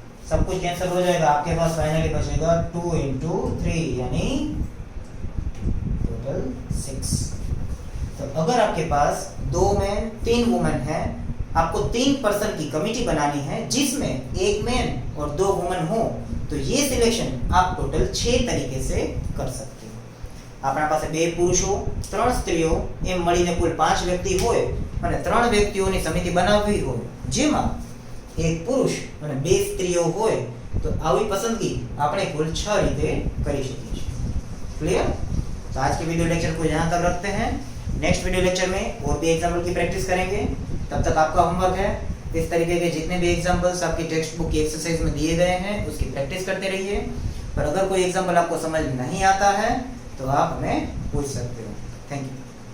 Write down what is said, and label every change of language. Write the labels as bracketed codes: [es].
[hi] सब कुछ कैंसिल हो जाएगा, आपके पास फाइनली बचेगा 2 into 3 यानी टोटल 6। तो अगर आपके पास 2 मैन 3 वुमेन है, आपको 3 पर्सन की कमेटी बनानी है जिसमें 1 मैन और 2 वुमेन हो, तो ये सिलेक्शन आप टोटल 6 तरीके से कर सकते हो। [gu] આપણા પાસે બે પુરુષો 3 સ્ત્રીઓ એમ મળીને કુલ 5 વ્યક્તિ હોય અને 3 વ્યક્તિઓની સમિતિ બનાવવી હોય જેમાં એક પુરુષ અને 2 સ્ત્રીઓ હોય तो આવી પસંદગી આપણે કુલ 6 રીતે કરી શકીએ છીએ। [hi] क्लियर? तो आज के वीडियो लेक्चर को यहाँ तक रखते हैं। नेक्स्ट वीडियो लेक्चर में और भी एग्जाम्पल की प्रैक्टिस करेंगे। तब तक आपका होमवर्क है इस तरीके के जितने भी एग्जाम्पल्स आपकी टेक्स्ट बुक की एक्सरसाइज में दिए गए हैं उसकी प्रैक्टिस करते रहिए। पर अगर कोई एग्जाम्पल आपको समझ नहीं आता है तो आप हमें पूछ सकते हो। Thank you.